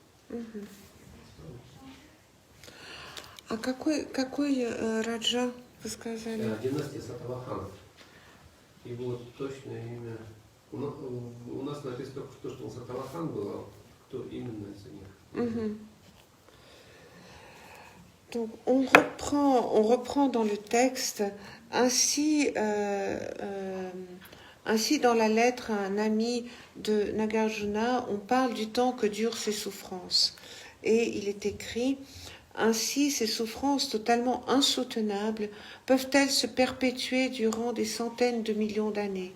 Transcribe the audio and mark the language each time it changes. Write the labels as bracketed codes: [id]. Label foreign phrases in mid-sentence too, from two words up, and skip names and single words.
[ru] А какой Раджа вы сказали? Династия Сатаваханов. Его точное имя... У нас написано только что он Сатавахан был, а кто именно из них? [fr] Donc on reprend dans le texte, ainsi dans la lettre à un ami de Nagarjuna, on parle du temps que durent ces souffrances. Et il est écrit, ainsi ces souffrances totalement insoutenables peuvent-elles se perpétuer durant des centaines de millions d'années?